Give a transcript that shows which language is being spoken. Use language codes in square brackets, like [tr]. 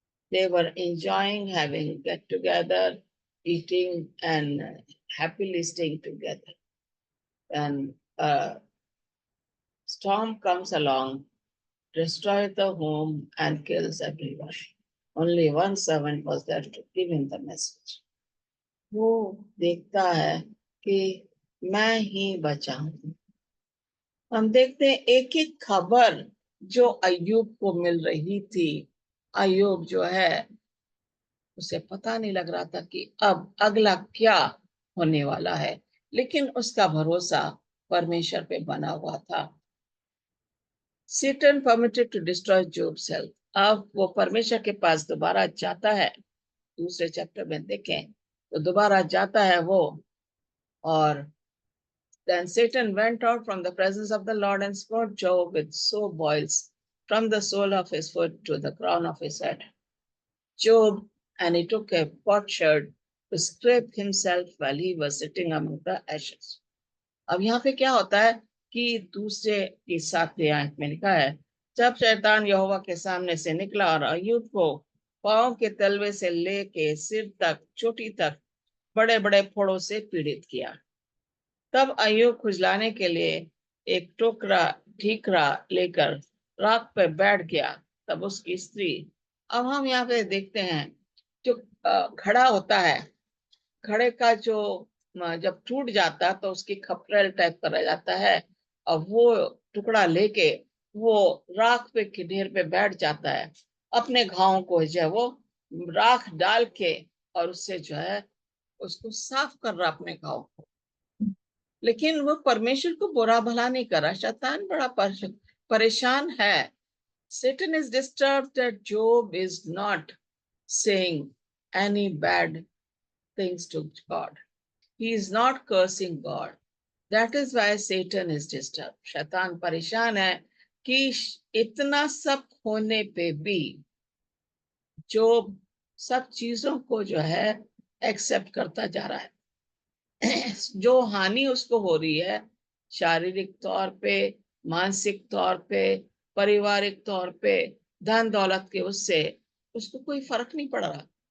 [en] They were enjoying having get together, eating and happily staying together. And a storm comes along, destroys the home and kills everyone. Only one servant was there to give him the message. [hi] वो देखता है कि मैं ही बचा हूं। हम देखते हैं एक एक खबर जो अय्यूब को मिल रही थी। अय्यूब जो है उसे पता नहीं लग रहा था कि अब अगला क्या होने वाला है, लेकिन उसका भरोसा परमेश्वर पे बना हुआ था। [en] Satan permitted to destroy Job's health. [hi] अब वो परमेश्वर के पास दोबारा जाता है, दूसरे चैप्टर में देखें तो दोबारा जाता है वो। [en] और then Satan went out from the presence of the Lord and smote Job with sore boils from the sole of his foot to the crown of his head. Job, and he took a potsherd to scrape himself while he was sitting among the ashes. [hi] अब यहाँ पे क्या होता है कि दूसरे की 7वें आयत में लिखा है, जब शैतान यहोवा के सामने से निकला और अय्यूब को पांव के तलवे से लेके सिर तक चोटी तक बड़े बड़े फोड़ों से पीड़ित किया। तब अय्यूब खुजलाने के लिए एक टोकरा ठीकरा लेकर राख पे बैठ गया। तब उसकी स्त्री, अब हम यहाँ पे देखते हैं जो घड़ा होता है, घड़े का जो जब टूट जाता तो उसकी खपरेल टाइप का रह जाता है, और वो टुकड़ा लेके वो राख पे के ढेर पे बैठ जाता है, अपने घावों को जो है वो राख डाल के और उससे जो है उसको साफ कर रहा अपने घाव को। लेकिन वो परमेश्वर को बुरा भला नहीं कर रहा, शैतान बड़ा परेशान है। [en] Satan is disturbed that Job is not saying any bad things to God. He is not cursing God. That is why Satan is disturbed. [hi] शैतान परेशान है कि इतना सब होने पे भी जोब सब चीजों को जो है एक्सेप्ट करता जा रहा है। जो हानि उसको हो रही है शारीरिक तौर पे, मानसिक तौर पे, पारिवारिक तौर पे, धन दौलत के उससे उसको कोई फर्क नहीं पड़ रहा।